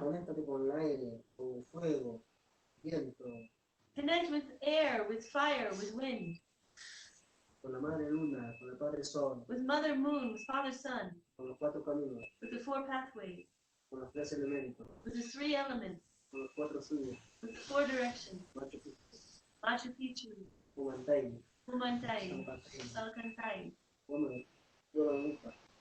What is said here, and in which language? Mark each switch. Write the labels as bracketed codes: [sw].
[es] Conéctate con el aire, con el fuego, viento, [en] Connect with air, with fire, with wind, [es] con la Madre Luna, con el Padre Sol, [en] with Mother Moon, with Father Sun, [es] con los 4 caminos, [en] with the 4 pathways, [es] con los 3 elementos, [en] with the 3 elements, [es] con los 4 suyos, [en] with the 4 directions, Machu Picchu, Machu Picchu, Humantai, Humantai, Salcantay, Salcantay, Woman, Yoruba,